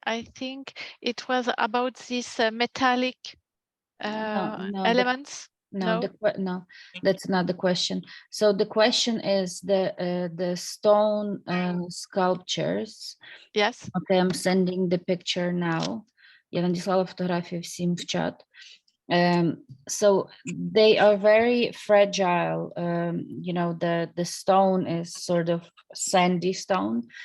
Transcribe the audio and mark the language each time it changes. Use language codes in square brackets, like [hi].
[en] I think it was about these metallic elements. No, that's not the question. So the question is the stone sculptures. Yes. Okay, I'm sending the picture now. [uk] Я надіслала фотографію всім в чат. [en] So they are very fragile. You know, the stone is sort of sandy stone.